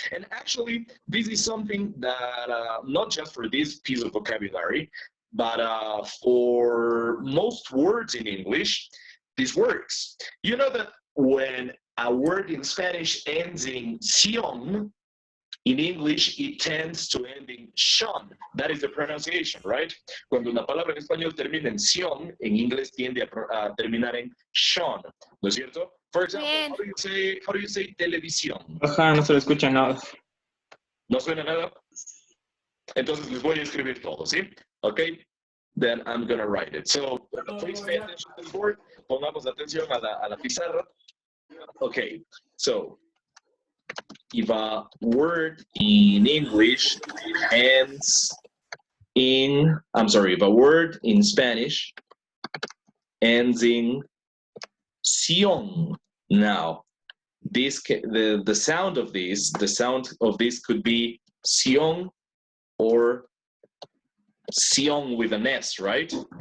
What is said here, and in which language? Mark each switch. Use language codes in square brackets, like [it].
[en] And actually, this is something that not just for this piece of vocabulary, but for most words in English, this works. You know that when a word in Spanish ends in ción, in English, it tends to end in shon. That is the pronunciation, right? [es] Cuando una palabra en español termina en sion, en inglés tiende a terminar en shon, ¿no es cierto? [en] For example, how do you say televisión? [es] Ajá, no se le escucha nada. ¿No suena nada? Entonces les voy a escribir todo, ¿sí? [en] Okay, then I'm gonna write it. So please pay attention to the board. [es] Pongamos atención a la pizarra. [en] Okay, so if a word in English ends in, if a word in Spanish ends in ción, now this the sound of this could be ción or ción with an S, right?